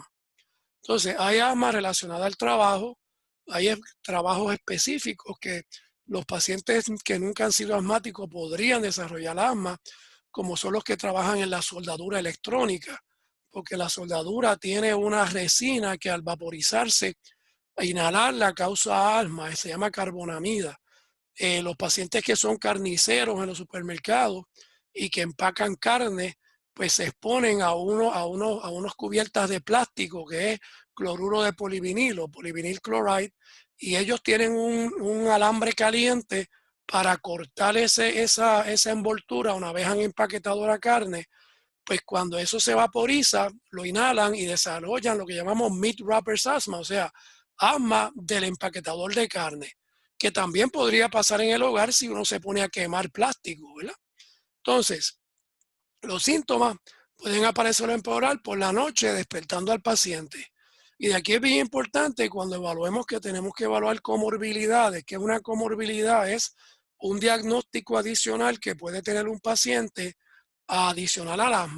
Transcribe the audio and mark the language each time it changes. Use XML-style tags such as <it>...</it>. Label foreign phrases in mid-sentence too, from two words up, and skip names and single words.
<es>Entonces, hay asma relacionada al trabajo, hay trabajos específicos que los pacientes que nunca han sido asmáticos podrían desarrollar asma, como son los que trabajan en la soldadura electrónica, porque la soldadura tiene una resina que al vaporizarse, inhalarla causa asma, se llama carbonamida. Los pacientes que son carniceros en los supermercados y que empacan carne, pues se exponen a unos cubiertas de plástico que es cloruro de polivinilo,</es> <en>polivinil chloride,</en> <es>y ellos tienen un alambre caliente para cortar esa envoltura una vez han empaquetado la carne. Pues cuando eso se vaporiza, lo inhalan y desarrollan lo que llamamos</es> <en>meat wrappers asthma,</en> <es>o sea, asma del empaquetador de carne, que también podría pasar en el hogar si uno se pone a quemar plástico, ¿verdad? Entonces, los síntomas pueden aparecer o empeorar por la noche despertando al paciente. Y de aquí es bien importante cuando evaluemos que tenemos que evaluar comorbilidades, que una comorbilidad es un diagnóstico adicional que puede tener un paciente adicional al asma.</es>